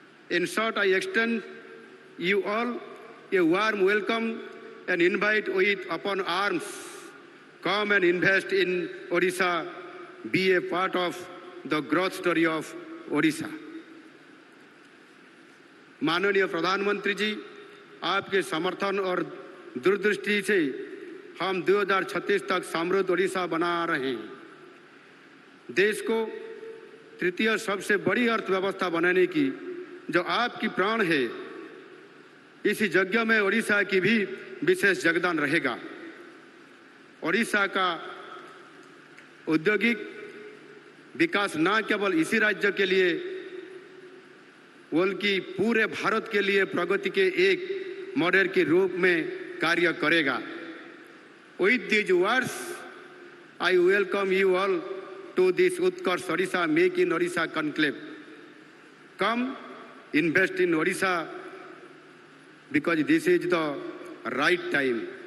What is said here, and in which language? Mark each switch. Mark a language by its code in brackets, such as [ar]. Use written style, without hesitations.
[en] In short, I extend you all a warm welcome and invite with open arms. Come and invest in Odisha. Be a part of the growth story of Odisha. [hi] माननीय प्रधानमंत्री जी, आपके समर्थन और दूरदृष्टि से हम 2036 तक समृद्ध ओडिशा बना रहे हैं। देश को तृतीय सबसे बड़ी अर्थव्यवस्था बनाने की जो आपकी प्राण है, इसी यज्ञ में ओडिशा की भी विशेष योगदान रहेगा। ओडिशा का औद्योगिक विकास न केवल इसी राज्य के लिए बल्कि पूरे भारत के लिए प्रगति के एक मॉडल के रूप में कार्य करेगा। [en] With these words, I welcome you all to this Utkarsh Odisha Make in Odisha conclave. Come, invest in Odisha because this is the right time.